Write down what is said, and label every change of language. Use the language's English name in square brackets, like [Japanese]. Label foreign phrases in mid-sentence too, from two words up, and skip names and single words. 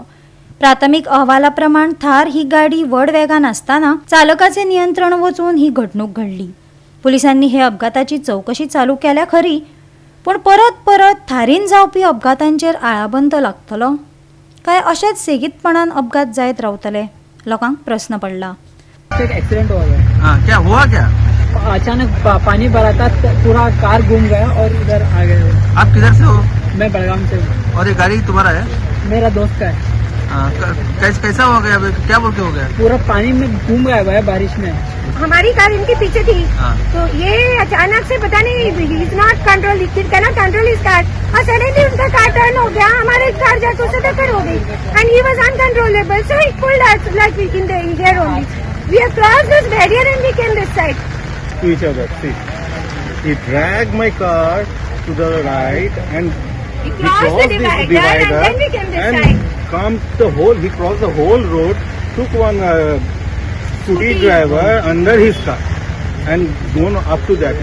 [Konkani] प्राथमिक अहवाला प्रमाण थार ही गाडी व्हड वेगान आसतना चालकाचे नियंत्रण वचून ही घडणूक घडली। पुलिसांनी हे अपघाताची चौकशी चालू केल्या खरी, पण परत परत थारीन जावपी अपघातांचेर आळाबंद लागतलो काय अशेच सेगीतपणान अपघात जायत रावतले? लोकांक प्रश्न पडला। [Hindi] एक एक्सीडेंट हुआ है। हाँ, क्या हुआ क्या? अचानक पानी भरा था, पूरा कार घूम गया और इधर आ गए। आप किधर से हो? मैं बड़गाम से हूँ। और ये गाड़ी तुम्हारा है? मेरा दोस्त का है। कैसा हो गया? क्या बोल के हो गया? पूरा पानी में घूम गया हुआ है बारिश में। हमारी कार इनके पीछे थी। हाँ। तो ये अचानक से पता नहीं [English] is not control, can control is car [Hindi] और सडनली उनका कार टर्न हो गया, हमारे कार जाके उससे टक्कर हो गई [English] and he was uncontrollable, so he pulled us like in the air only. we have crossed this barrier and we came this side to each other. See, he dragged my car to the right and he crossed the divider and then we came this side. He crossed the whole road, took one scooty driver under his car and gone up to that.